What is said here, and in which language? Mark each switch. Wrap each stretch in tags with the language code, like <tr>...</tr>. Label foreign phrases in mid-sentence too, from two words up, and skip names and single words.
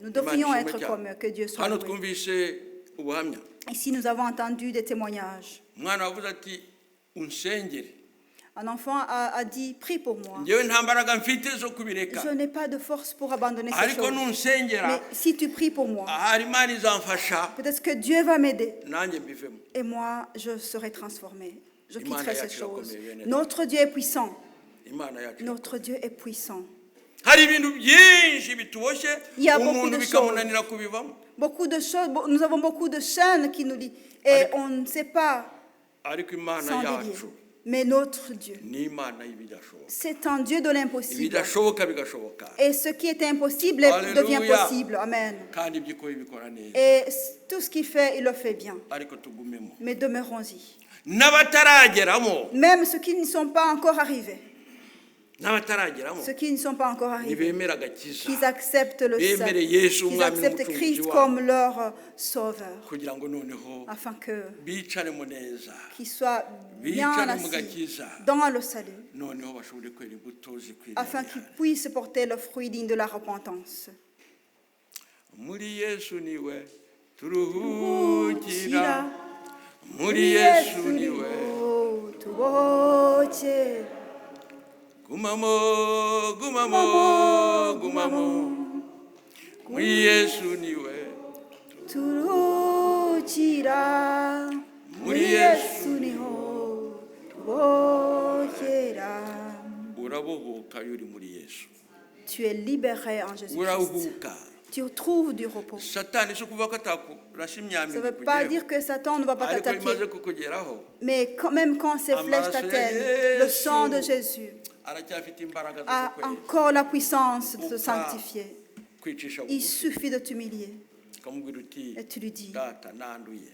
<fr>Nous devrions</fr> <rw>Imana</rw> <fr>être</fr> <rw>ishimwe</rw> <fr>comme eux. Que Dieu</fr> <rw>cyane.</rw> <fr>soit</fr> <rw>Hano</rw> <fr>loué.</fr> <rw>twumvise ubuhamya,</rw> <fr>Ici, nous avons entendu des témoignages.</fr> <rw>umwana wavuze ati unsengere,</rw> <fr>Un enfant a dit, prie pour moi.</fr> <rw>njyewe nta mbaraga mfite zo kubireka,</rw> <fr>Je n'ai pas de force pour abandonner ces</fr> <rw>ariko</rw> <fr>choses.</fr> <rw>nunsengera</rw> <fr>Mais si tu pries pour moi,</fr> <rw>ahari Imana izamfasha</rw> <fr>peut-être que Dieu va m'aider.</fr> <rw>nanjye mbivemo.</rw> <fr>Et moi, je serai transformé. Je</fr> <rw>Imana</rw> <fr>quitterai ces</fr> <rw>yacu</rw> <fr>choses.</fr> <rw>irakomeye, bene.</rw> <fr>Notre Dieu est puissant.</fr> <rw>Imana yacu.</rw> <fr>Notre Dieu est puissant.</fr> <rw>Hari ibintu byinshi bituboshye</rw> <fr>Il y a beaucoup</fr> <rw>umuntu</rw> <fr>de</fr> <rw>bikamunanira kubivamo,</rw> <fr>Beaucoup de choses, nous avons beaucoup de chaînes qui nous lient. Et on ne sait pas</fr> <rw>ariko Imana</rw> <fr>s'en délier.</fr> <rw>yacu</rw> <fr>Mais notre Dieu,</fr> <rw>ni Imana y'ibidashoboka,</rw> <fr>c'est un Dieu de l'impossible.</fr> <rw>ibidashoboka bigashoboka,</rw> <fr>Et ce qui est impossible Alléluia. devient possible. Amen.</fr> <rw>kandi ibyo ikora ibikora neza,</rw> <fr>Et tout ce qu'il fait, il le fait bien.</fr> <rw>ariko tugumemo.</rw> <fr>Mais demeurons-y.</fr> <rw>N'abatarageramo,</rw> <fr>Même ceux qui ne sont pas encore arrivés,</fr> <rw>n'abatarageramo</rw> <fr>ceux qui ne sont pas encore arrivés,</fr> <rw>ntibemera agakiza,</rw> <fr>qu'ils acceptent le</fr> <rw>bemere</rw> <fr>salut,</fr> <rw>Yesu</rw> <fr>qu'ils</fr> <rw>umwami</rw> <fr>acceptent</fr> <rw>n'umucunguzi</rw> <fr>Christ</fr> <rw>wabo,</rw> <fr>comme leur sauveur,</fr> <rw>kugira ngo noneho</rw> <fr>afin que</fr> <rw>bicaremo neza,</rw> <fr>qu'ils soient bien</fr> <rw>bicare mu</rw> <fr>assis</fr> <rw>gakiza,</rw> <fr>dans le salut,</fr> <rw>noneho bashobore kwera imbuto zikwiriye.</rw> <fr>afin qu'ils puissent porter le fruit digne de la repentance.</fr> <rw>Muri Yesu niwe Turuhukira, turuhukira, muri Yesu niwe tuboke, gumamo, gumamo, gumamo, muri Yesu niwe, turuhukira, muri Yesu niho tubokera. urabohoka iyo uri muri Yesu,</rw> <fr>Tu es libéré en Jésus-Christ.</fr> <rw>urahuka.</rw> <fr>Tu trouves du repos.</fr> <rw>Satani si ukuvuga ko atakurasha imyambi</rw> <fr>Ça ne veut pas dire que Satan ne va pas</fr> <rw>ariko</rw> <fr>t'attaquer.</fr> <rw>bimaze kukugeraho</rw> <fr>Mais même quand ces flèches t'atteignent, le sang de Jésus</fr> <rw>aracyafite imbaraga zo</rw> <fr>a</fr> <rw>kukweza,</rw> <fr>encore la puissance de te sanctifier.</fr> <rw>kwicisha</rw> <fr>Il</fr> <rw>bugufi,</rw> <fr>suffit de t'humilier</fr> <rw>ukamubwira uti</rw> <fr>et tu lui dis,</fr> <rw>data nanduye,</rw>